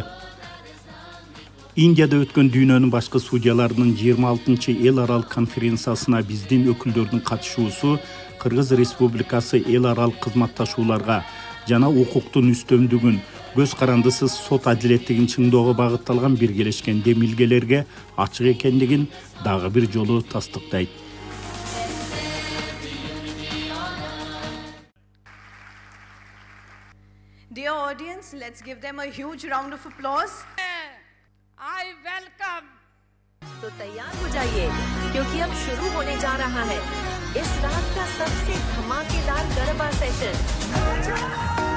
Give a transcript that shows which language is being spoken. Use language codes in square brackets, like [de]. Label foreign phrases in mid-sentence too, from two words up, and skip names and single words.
[ky] Индияда өткөн дүйнөнүн башкы судьяларынын 26-чы эл аралык конференциясына биздин өкүлдөрдүн катышуусу Кыргыз Республикасы эл аралык кызматташууларга жана укуктун үстөмдүгүн, көз карандысыз сот адилеттигин чыңдоого багытталган биргелешкен демилгелерге ачык экендигин дагы бир жолу тастыктайт. [en] Dear audience, let's give them a huge round of applause. I welcome. [hi] तो तैयार हो जाइए क्योंकि अब शुरू होने जा रहा है इस रात का सबसे धमाकेदार गरबा सेशन।